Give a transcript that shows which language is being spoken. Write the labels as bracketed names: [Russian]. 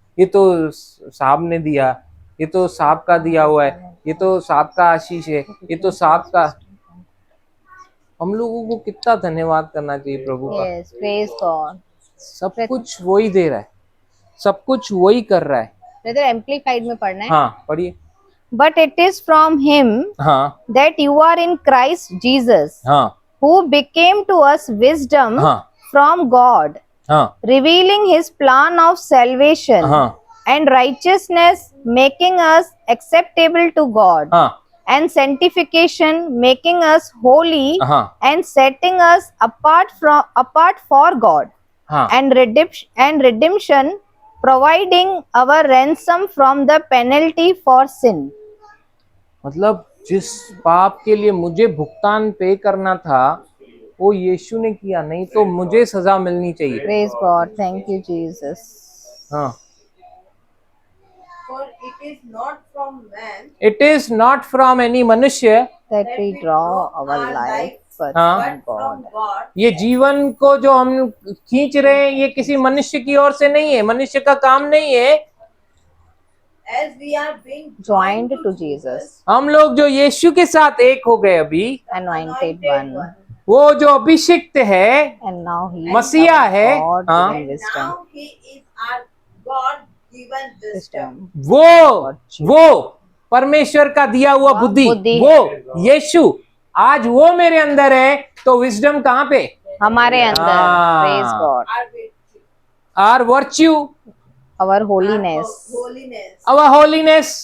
[Hindi] ये तो साहब ने दिया, ये तो साहब का दिया हुआ है, ये तो साहब का आशीष है, ये तो साहब का। हम लोगों को कितना धन्यवाद करना चाहिए प्रभु का। [English] Yes praise God. [Hindi] सब कुछ वही दे रहा है, सब कुछ वही कर रहा है। ब्रदर एम्प्लीफाइड में पढ़ना है। हाँ, पढ़िए। [English] But it is from him [Hindi] हाँ, [English] that you are in Christ Jesus, [Hindi] हाँ, [English] who became to us wisdom [Hindi] हाँ, [English] from God, [Hindi] हाँ, [English] revealing his plan of salvation [Hindi] हाँ, [English] and righteousness, making us acceptable to God, [Hindi] हाँ, [English] and sanctification, making us holy, [Hindi] हाँ, [English] and setting us apart for God, [Hindi] हाँ, [English] and redemption, providing our ransom from the penalty for sin. [Hindi] मतलब जिस पाप के लिए मुझे भुगतान पे करना था वो यीशु ने किया, नहीं तो मुझे सजा मिलनी चाहिए। [English] Praise God. Thank you, Jesus. [Hindi] हाँ, [English] For it is not from man it is not from any मनुष्य, That we draw our life, but [Hindi] हाँ, [English] from but from God. God, [Hindi] ये जीवन को जो हम खींच रहे हैं ये किसी मनुष्य की ओर से नहीं है, मनुष्य का काम नहीं है। [English] as we are being Joined to Jesus, [Hindi] हम लोग जो यीशु के साथ एक हो गए अभी, [English] anointed one, [Hindi] वो जो अभिषिक्त है, [English] and now he is [Hindi] मसीहा [English] our [Hindi] है, [English] God [Hindi] हाँ, [English] given wisdom. now he is our God given wisdom. [Hindi] वो परमेश्वर का दिया हुआ बुद्धि, वो यीशु आज वो मेरे अंदर है, तो विजडम कहाँ पे? हमारे अंदर. हाँ. [English] Praise God. Our virtue, our virtue, Our holiness, holiness, our holiness,